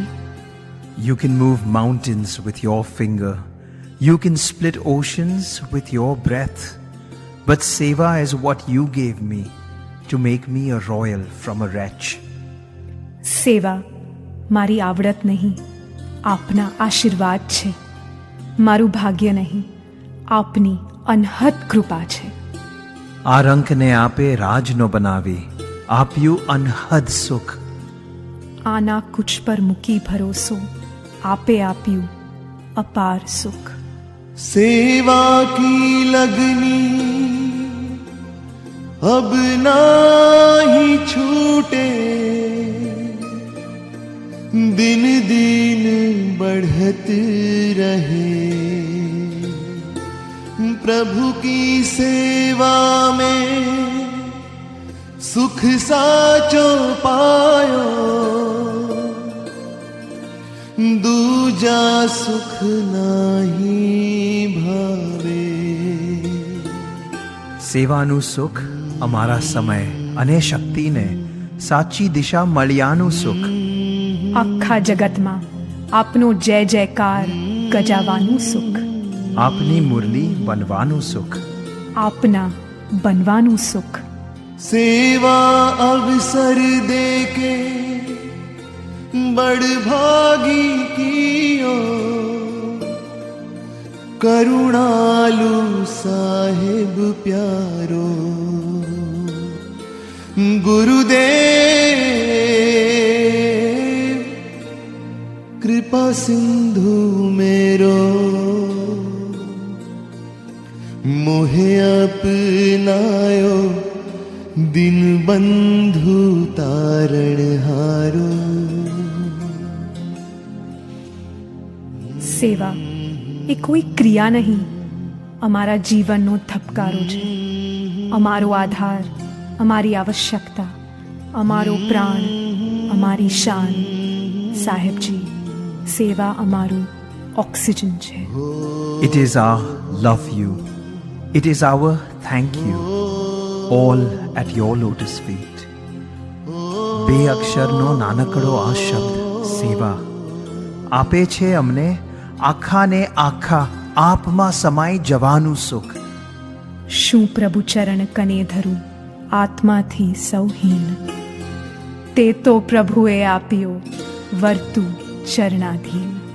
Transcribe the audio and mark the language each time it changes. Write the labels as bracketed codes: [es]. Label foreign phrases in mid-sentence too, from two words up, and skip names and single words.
[en] You can move mountains with your finger. You can split oceans with your breath. But seva is what you gave me to make me a royal from a wretch. [gu] સેવા મારી આવડત નહીં, આપના આશીર્વાદ છે. મારું ભાગ્ય નહીં, આપની અનહદ કૃપા છે. આ રંકને આપે રાજનો બનાવી આપ્યું અનહદ સુખ. આના કુચ પર મૂકી ભરોસો, આપે આપ્યું અપાર સુખ. [hi] सेवा की लगनी अब नाही छूटे, दिन दिन बढ़त रहे. प्रभु की सेवा में सुख साचो पायो, दूजा सुख नहीं भावे. [gu] સેવાનું સુખ અમારા સમય અને શક્તિને સાચી દિશા મળ્યાનું સુખ. આખા જગતમાં આપનો જય જયકાર ગજાવાનું સુખ. આપની મુરલી બનવાનું સુખ. આપના બનવાનું સુખ. [hi] सेवा अवसर देके बड़ भागी कियो, करुणालु साहेब प्यारो. गुरुदेव कृपा सिंधु मेरो, मोहे अपनायो दिन बंधु तारण हारो. [gu] સેવા એ કોઈ ક્રિયા નહીં, અમારા જીવનનો ધબકારો છે. અમારો આધાર, અમારી આવશ્યકતા, અમારો પ્રાણ, અમારી શાન. સાહેબજી, સેવા અમારું ઓક્સિજન છે. [en] It is our love you. It is our thank you. All at your lotus feet. [gu] બે અક્ષરનો નાનકડો આ શબ્દ સેવા આપે છે અમને આખાને આખા આપમાં સમાઈ જવાનું સુખ. શું પ્રભુ ચરણ કને ધરું આત્માથી સૌહીન, તે તો પ્રભુએ આપ્યો વર્તું शरणाधीन।